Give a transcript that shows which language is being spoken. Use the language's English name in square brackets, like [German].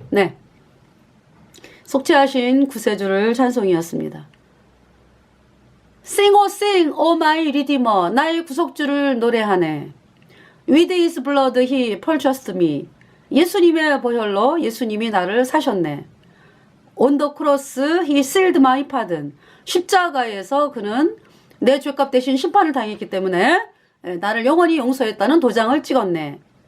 [Korean] 네, 속죄하신 구세주를 찬송이었습니다. [English] Sing, oh sing, oh my Redeemer, [Korean] 나의 구속주를 노래하네. [English] With His blood He purchased me. [Korean] 예수님의 보혈로 예수님이 나를 사셨네. [English] On the cross He sealed my pardon. [Korean] 십자가에서 그는 내 죄값 대신 심판을 당했기 때문에 나를 영원히 용서했다는 도장을 찍었네.